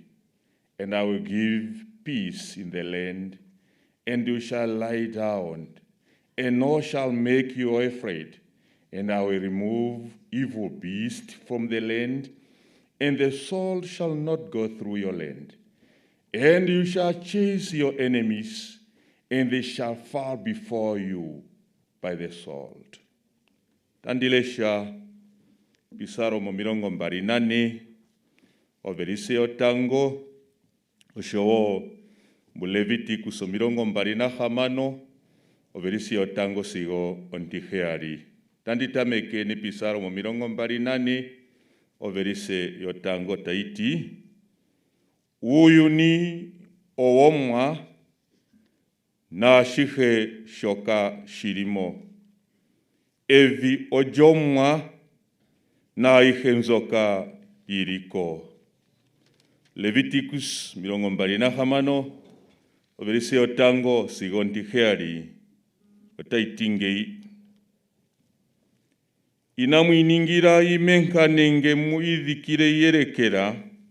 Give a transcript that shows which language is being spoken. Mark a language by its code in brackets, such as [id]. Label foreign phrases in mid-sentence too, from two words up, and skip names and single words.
[en] And I will give peace in the land, and you shall lie down, and no shall make you afraid. And I will remove evil beasts from the land, and the sword shall not go through your land. And you shall chase your enemies, and they shall fall before you by the sword. [kuj] Tandilesha pisaro momirongo mbarinane overise otango oshowo Leviticus mirongo mbarina hamano overise otango sigo ontiheari. Tanditameke ni pisaro momirongo mbarinane overise yotango taiti. Uyu ni owomwa na shihe shoka shirimo. Evi ojomwa na ihenzoka iriko. Leviticus mirongo mbarina hamano overise otango sigonti heari otaitingei. Inamuiningira imenkanenge muidhikire yerekera.